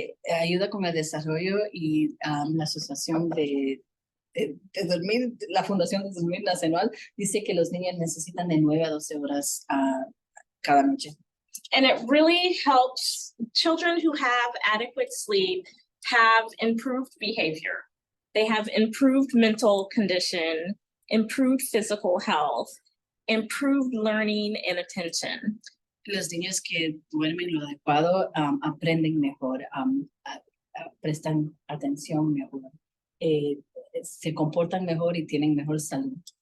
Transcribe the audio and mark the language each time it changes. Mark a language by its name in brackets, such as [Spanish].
[Spanish] Ayuda con el desarrollo y la asociación de dormir, la Fundación de Dormir Nacional dice que los niños necesitan de 9 a 12 horas cada noche. [English] And it really helps children who have adequate sleep have improved behavior. They have improved mental condition, improved physical health, improved learning and attention. [Spanish] Los niños que duermen lo adecuado aprenden mejor, prestan atención mejor, se comportan mejor y tienen mejor salud.